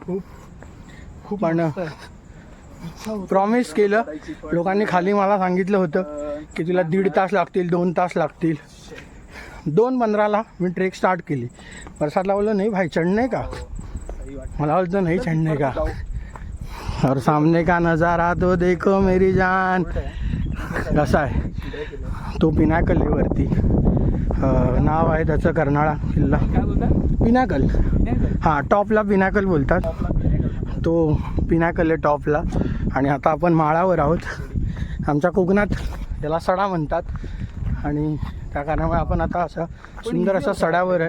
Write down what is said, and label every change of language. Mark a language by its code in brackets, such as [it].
[mr] खूप पण प्रॉमिस केलं लोकांनी, खाली मला सांगितलं होतं की तुला 1.5 तास लागतील, 2 तास लागतील. 2:15ला मी ट्रेक स्टार्ट केली. प्रसादला बोललो नाही भाई चढणे का, मला बोलतो नाही चढणे का. [hi] और सामने का नज़ारा तो देखो मेरी जान. [mr] कसा आहे तो पिनॅकल आहे वरती, नाव आहे त्याचं कर्नाळा किल्ला. काय बोलता, पिनॅकल. हां, टॉपला पिनॅकल बोलतात, तो पिनॅकल आहे टॉपला. आणि आता आपण माळावर आहोत. आमच्या कोकणात त्याला सडा म्हणतात आणि त्या कारणामुळे आपण आता असा सुंदर असा सड्यावर आहे.